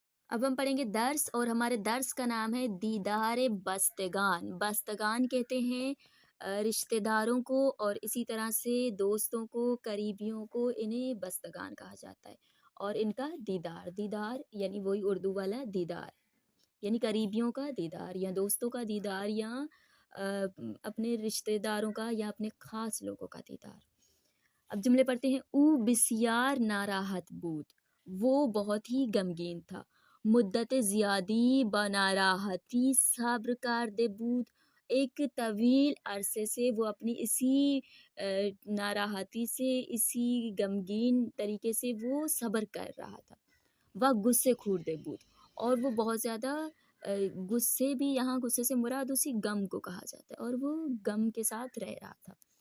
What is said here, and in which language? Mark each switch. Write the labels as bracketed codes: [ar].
[ur] اب ہم پڑھیں گے درس، اور ہمارے درس کا نام ہے دیدار بستگان۔ بستگان کہتے ہیں رشتہ داروں کو، اور اسی طرح سے دوستوں کو، قریبیوں کو، انہیں بستگان کہا جاتا ہے، اور ان کا دیدار، دیدار یعنی وہی اردو والا دیدار، یعنی قریبیوں کا دیدار یا دوستوں کا دیدار یا اپنے رشتہ داروں کا یا اپنے خاص لوگوں کا دیدار۔ اب جملے پڑھتے ہیں۔ [fa] او بسیار ناراحت بود، [ur] وہ بہت ہی غمگین تھا، [fa] مدت زیادی بناراحتی صبر کرده بود. [ur] ایک طویل عرصے سے وہ اپنی اسی ناراحتی سے، اسی غمگین طریقے سے وہ صبر کر رہا تھا. وہ [fa] غصے خورده بود، [ur] اور وہ بہت زیادہ غصے بھی، یہاں غصے سے مراد اسی غم کو کہا جاتا ہے، اور وہ غم کے ساتھ رہ رہا تھا.